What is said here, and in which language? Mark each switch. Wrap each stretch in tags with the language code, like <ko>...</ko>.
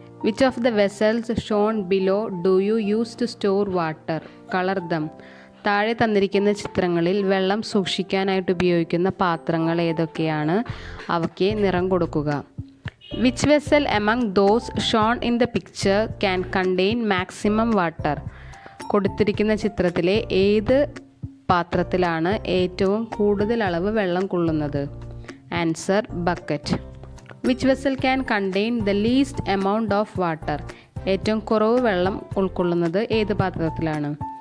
<en>Which of the vessels shown below do you use to store water? Color them.</en> <ml>താഴെ തന്നിരിക്കുന്ന ചിത്രങ്ങളിൽ വെള്ളം സൂക്ഷിക്കാനായിട്ട് ഉപയോഗിക്കുന്ന പാത്രങ്ങൾ ഏതൊക്കെയാണ്? അവയ്ക്ക് നിറം കൊടുക്കുക.</ml> <en>Which vessel among those shown in the picture can contain maximum water?</en> <ml>കൊടുത്തിരിക്കുന്ന ചിത്രത്തിലെ ഏത് പാത്രത്തിലാണ് ഏറ്റവും കൂടുതൽ അളവ് വെള്ളം കൊള്ളുന്നത്?</ml> <en>Answer bucket. Which vessel can contain the least amount of water?</en> <ml>ഏറ്റവും കുറവ് വെള്ളം ഉൾക്കൊള്ളുന്നത് ഏത് പാത്രത്തിലാണ്?</ml>